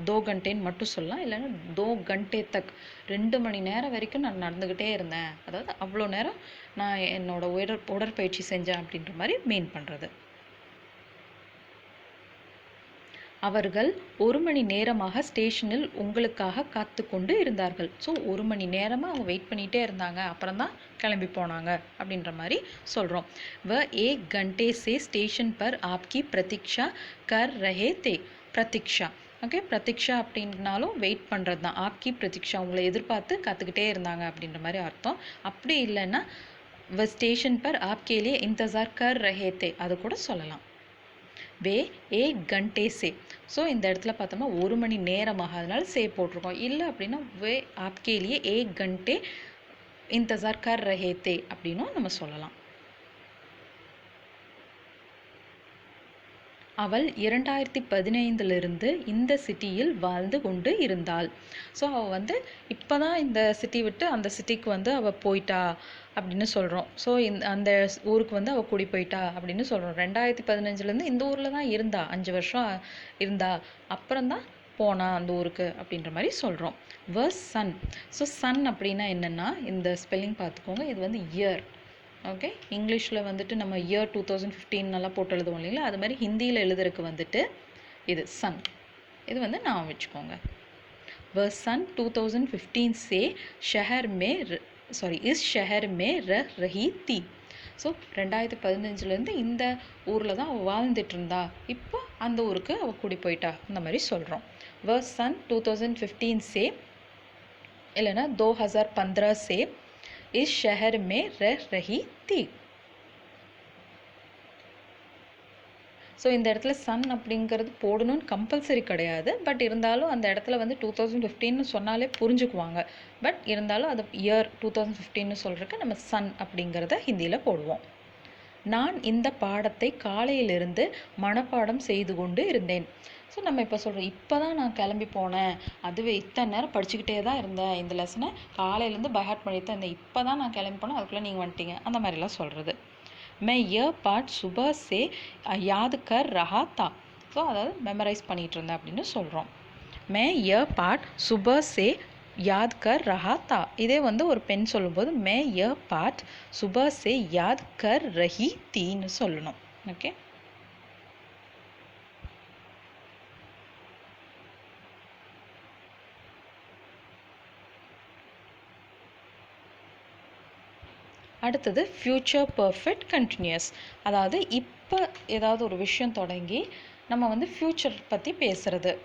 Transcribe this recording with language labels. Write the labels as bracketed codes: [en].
[ta] 2 घंटेன்னு மட்டும் சொல்லலாம், இல்லைன்னா [hi] 2 घंटे तक [ta] 2 மணி நேரம் வரைக்கும் நான் நடந்துக்கிட்டே இருந்தேன், அதாவது அவ்வளோ நேரம் நான் என்னோட உடற்பயிற்சி செஞ்சேன் அப்படின்ற மாதிரி மீன் பண்ணுறது. அவர்கள் 1 மணி நேரமாக ஸ்டேஷனில் உங்களுக்காக காத்து கொண்டு இருந்தார்கள். ஸோ 1 மணி நேரமாக அவங்க வெயிட் பண்ணிகிட்டே இருந்தாங்க, அப்புறம் தான் கிளம்பி போனாங்க அப்படின்ற மாதிரி சொல்கிறோம். [hi] वह 1 घंटे से स्टेशन पर आपकी प्रतीक्षा कर रहे थे. [ta] प्रतीक्षा, ஓகே, பிரதீக்ஷா அப்படின்னாலும் வெயிட் பண்ணுறது தான். [hi] ஆப்கி பிரதீக்ஷா, [ta] உங்களை எதிர்பார்த்து காத்துக்கிட்டே இருந்தாங்க அப்படின்ற மாதிரி அர்த்தம். அப்படி இல்லைன்னா [hi] वह स्टेशन पर आपके लिए इंतज़ार कर रहे थे [ta] அது கூட சொல்லலாம். வே 1 घंटे से, ஸோ இந்த இடத்துல பார்த்தோம்னா 1 மணி நேரமாக, அதனால சே போட்டிருக்கோம். இல்லை அப்படின்னா [hi] வே आपके लिए 1 घंटे इंतज़ार कर रहे थे [ta] அப்படின்னும் நம்ம சொல்லலாம். அவள் 2015 இந்த சிட்டியில் வாழ்ந்து கொண்டு இருந்தாள். ஸோ அவள் வந்து இப்போ தான் இந்த சிட்டி விட்டு அந்த சிட்டிக்கு வந்து அவள் போயிட்டா அப்படின்னு சொல்கிறோம். ஸோ அந்த ஊருக்கு வந்து அவள் குடி போயிட்டா அப்படின்னு சொல்கிறோம். 2015 இந்த ஊரில் தான் இருந்தா, 5 வருஷம் இருந்தா, அப்புறம்தான் போனா அந்த ஊருக்கு அப்படின்ற மாதிரி சொல்கிறோம். Verse Sun. ஸோ சன் அப்படின்னா என்னென்னா, இந்த ஸ்பெல்லிங் பார்த்துக்கோங்க, இது வந்து இயர். ஓகே, இங்கிலீஷில் வந்துட்டு நம்ம இயர் 2015 நல்லா போட்டு எழுதுவோம் இல்லைங்களா, அது மாதிரி ஹிந்தியில் எழுதுறதுக்கு வந்துட்டு இது சன், இது வந்து நான் வச்சுக்கோங்க. [hi] वह सन 2015 से शहर में इस शहर में रह रही थी. [ta] ஸோ 2015 இந்த ஊரில் தான் அவள் வாழ்ந்துட்டு இருந்தா, இப்போ அந்த ஊருக்கு அவள் குடி போயிட்டா, அந்த மாதிரி சொல்கிறோம். [hi] वह सन 2015 से [ta] இல்லைன்னா [hi] 2015 से इस शहर में रह रही थी. [ta] ஸோ இந்த இடத்துல சன் அப்படிங்கிறது போடணும்னு கம்பல்சரி கிடையாது, பட் இருந்தாலும் அந்த இடத்துல வந்து 2015 சொன்னாலே புரிஞ்சுக்குவாங்க. பட் இருந்தாலும் அது இயர் 2015 சொல்கிறதுக்கு நம்ம சன் அப்படிங்கிறத ஹிந்தியில் போடுவோம். நான் இந்த பாடத்தை காலையிலிருந்து மனப்பாடம் செய்து கொண்டு இருந்தேன். ஸோ நம்ம இப்போ சொல்கிறோம், இப்போ தான் நான் கிளம்பி போனேன், அதுவே இத்தனை நேரம் படிச்சுக்கிட்டே தான் இருந்தேன், இந்த லெசனை காலையிலேருந்து பைஹார்ட் பண்ணி தான் இருந்தேன், இப்போ தான் நான் கிளம்பி போனேன், அதுக்குள்ளே நீங்கள் வந்துட்டீங்க, அந்த மாதிரிலாம் சொல்கிறது. [hi] मैं यह पाठ सुबह से याद कर रहा था. [ta] ஸோ அதாவது மெமரைஸ் பண்ணிகிட்டு இருந்தேன் அப்படின்னு சொல்கிறோம். [hi] मैं यह पाठ सुबह से याद कर रहा था. [ta] இதே வந்து ஒரு பெண் சொல்லும்போது [hi] मैं यह पाठ सुबह से याद कर रही थीன்னு [ta] சொல்லணும். ஓகே, அடுத்தது ஃப்யூச்சர் பர்ஃபெக்ட் கண்டினியூஸ். அதாவது இப்போ ஏதாவது ஒரு விஷயம் தொடங்கி நம்ம வந்து ஃப்யூச்சர் பற்றி பேசுகிறது.